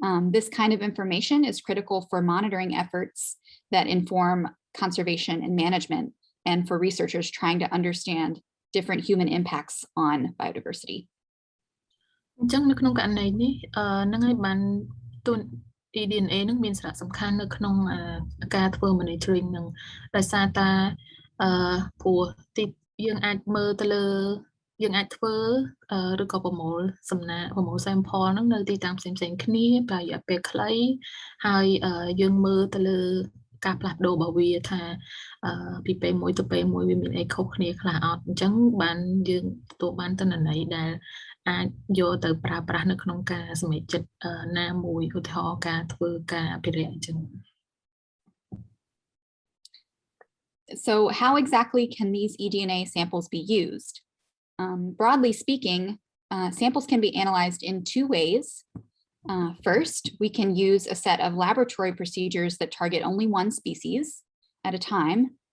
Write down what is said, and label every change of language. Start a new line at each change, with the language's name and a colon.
English: This kind of information is critical for monitoring efforts that inform conservation and management, and for researchers trying to understand different human impacts on biodiversity.
Khmer: អញ្ចឹងនៅក្នុងករណីនេះហ្នឹងហើយបានទូន eDNA នឹងមានសារៈសំខាន់នៅក្នុងការធ្វើ monitoring នឹងដោយសារតែព្រោះទីយើងអាចមើលទៅលើយើងអាចធ្វើឬក៏ប្រមូលសំណាប្រមូល sample ហ្នឹងនៅទីតាំងផ្សេងៗគ្នាប្រហែលរយៈពេលខ្លីហើយយើងមើលទៅលើការផ្លាស់ប្ដូររបស់វាថា ពីពេលមួយទៅពេលមួយវាមានអីខុសគ្នាខ្លះអត់អញ្ចឹងបានយើងទទួលបានទិន្នន័យដែលអាចយកទៅប្រើប្រាស់នៅក្នុងការសម្រេចចិត្តណាមួយឧទាហរណ៍ការធ្វើការអភិរក្សអញ្ចឹង
English: So how exactly can these eDNA samples be used? Broadly speaking, samples can be analyzed in two ways. First, we can use a set of laboratory procedures that target only one species at a time.